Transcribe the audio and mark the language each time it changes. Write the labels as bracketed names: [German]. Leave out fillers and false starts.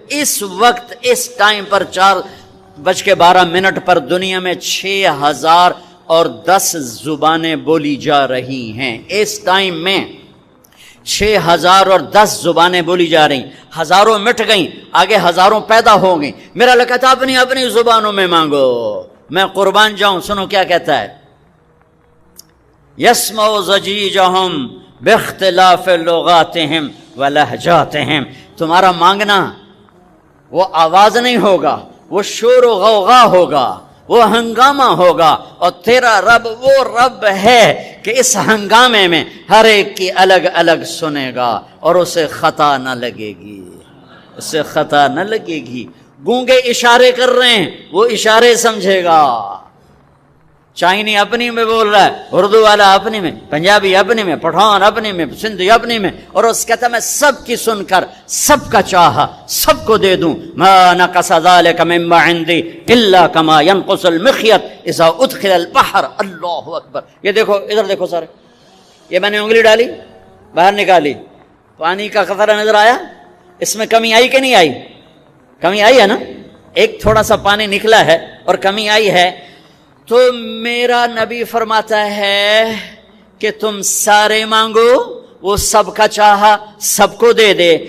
[Urdu] اس وقت اس ٹائم پر 4:12 پر دنیا میں 6010 زبانیں بولی جا رہی ہیں. اس ٹائم میں 6010 زبانیں بولی جا رہی. ہزاروں مٹ گئیں, آگے ہزاروں پیدا ہو گئیں. میرا اللہ کہتا اپنی اپنی زبانوں میں مانگو. میں قربان جاؤں, سنو کیا کہتا ہے. [Arabic] یسمع ضجیجہم باختلاف لغاتہم ولہجاتہم. [Urdu] تمہارا مانگنا وہ آواز نہیں ہوگا, وہ شور و غوغا ہوگا, وہ ہنگامہ ہوگا. اور تیرا رب وہ رب ہے کہ اس ہنگامے میں ہر ایک کی الگ الگ سنے گا اور اسے خطا نہ لگے گی, اسے خطا نہ لگے گی. گونگے اشارے کر رہے ہیں, وہ اشارے سمجھے گا. چائنی اپنی میں بول رہا ہے, اردو والا اپنی میں, پنجابی اپنی میں, پٹھان اپنی میں, سندھی اپنی میں, اور اس کہتا میں سب کی سن کر سب کا چاہا سب کو دے دوں. [Arabic] ما نقص ذلك مما عندي الا كما ينقص المخيط اذا ادخل البحر. [Urdu] اللہ اکبر. یہ دیکھو, ادھر دیکھو سارے, یہ میں نے انگلی ڈالی باہر نکالی, پانی کا قطرہ نظر آیا, اس میں کمی آئی کہ نہیں آئی؟ کمی آئی ہے نا. ایک تھوڑا سا پانی نکلا ہے اور کمی آئی ہے. تو میرا نبی فرماتا ہے کہ تم سارے مانگو, وہ سب کا چاہا سب کو دے دے.